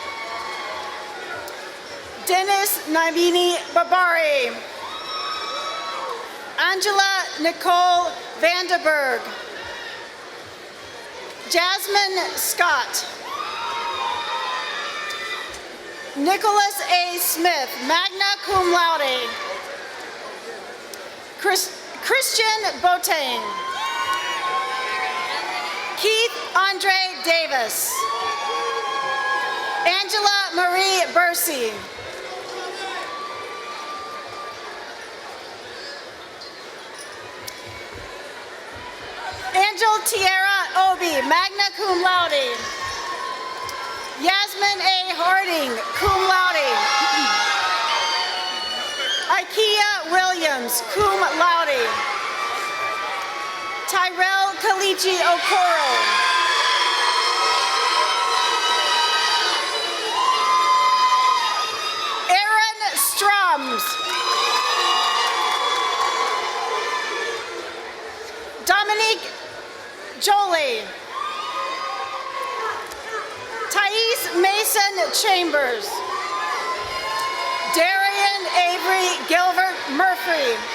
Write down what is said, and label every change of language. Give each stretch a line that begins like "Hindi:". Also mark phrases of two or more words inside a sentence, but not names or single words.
English: Dennis Naimini Babari. Angela Nicole Vanderberg. Jasmine Scott. Nicholas A. Smith,
Latin: magna cum laude.
English: Christian Botain. Keith Andre Davis. Angela Marie Bursey. Angel Tierra Obi,
Latin: magna cum laude.
English: Yasmin A. Harding,
Latin: cum laude.
English: Ikea Williams,
Latin: cum laude.
English: Tyrell Kalichi Okoro. Aaron Strums. Dominique Jolie. Thais Mason Chambers. Darian Avery Gilbert Murphy.